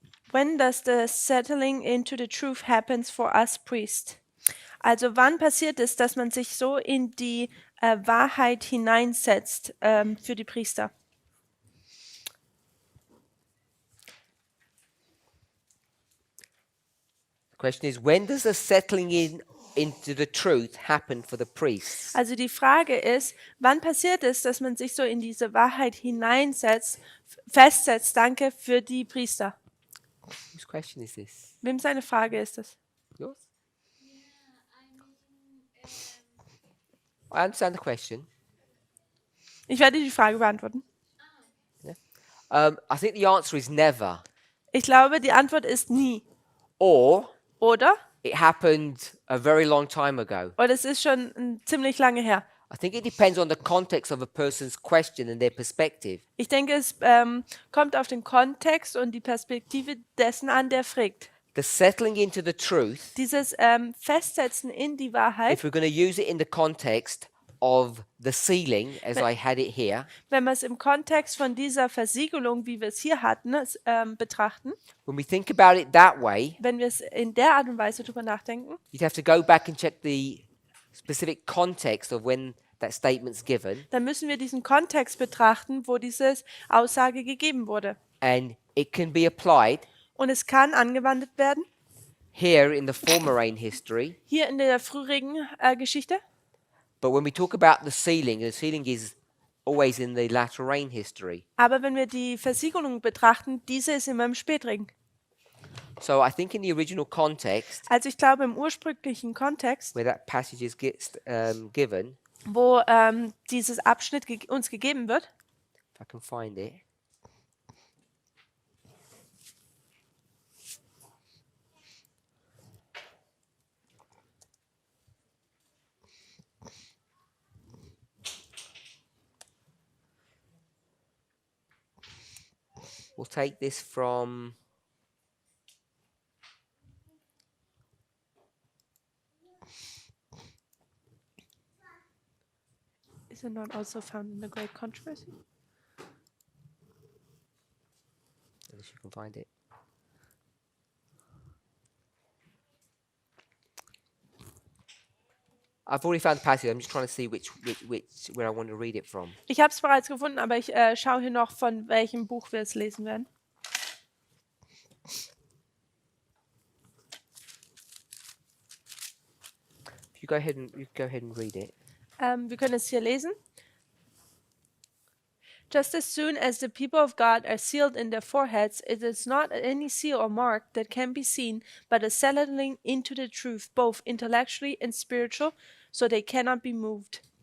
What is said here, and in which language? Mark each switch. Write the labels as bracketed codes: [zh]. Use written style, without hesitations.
[en] When does the settling into the truth happens for us priests? [de] Also wann passiert es, dass man sich so in die Wahrheit hineinsetzt für die Priester? [en] The question is, when does the settling into the truth happen for the priests? [de] Also die Frage ist, wann passiert es, dass man sich so in diese Wahrheit hineinsetzt, festsetzt, danke, für die Priester? [en] Whose question is this? [de] Wem seine Frage ist das? [en] Yours? I understand the question. [de] Ich werde die Frage beantworten. [en] I think the answer is never. [de] Ich glaube, die Antwort ist nie. [en] Or [de] Oder? [en] it happened a very long time ago. [de] Oder es ist schon ziemlich lange her. [en] I think it depends on the context of a person's question and their perspective. [de] Ich denke, es kommt auf den Kontext und die Perspektive dessen an, der fragt. [en] The settling into the truth, [de] Dieses Festsetzen in die Wahrheit, [en] if we're going to use it in the context of the sealing, as I had it here, [de] wenn wir es im Kontext von dieser Versiegelung, wie wir es hier hatten, betrachten, [en] when we think about it that way, [de] wenn wir es in der Art und Weise drüber nachdenken, [en] you'd have to go back and check the specific context of when that statement's given, [de] dann müssen wir diesen Kontext betrachten, wo diese Aussage gegeben wurde. [en] and it can be applied [de] Und es kann angewandt werden, [en] here in the former reign history. [de] hier in der früheren Geschichte. [en] But when we talk about the sealing is always in the latter rain history. [de] Aber wenn wir die Versiegelung betrachten, diese ist immer im Spätring. [en] So I think in the original context, [de] Also ich glaube, im ursprünglichen Kontext, [en] where that passage is given, [de] wo dieses Abschnitt uns gegeben wird, [en] if I can find it, we'll take this from is it not also found in the Great Controversy? unless you can find it. I've already found the passage. I'm just trying to see which where I want to read it from. [de] Ich habe es bereits gefunden, aber ich schaue hier noch, von welchem Buch wir es lesen werden. [en] You go ahead and read it. [de] Wir können es hier lesen. [en] Just as soon as the people of God are sealed in their foreheads, it is not any seal or mark that can be seen, but a settling into the truth, both intellectually and spiritual, so they cannot be moved.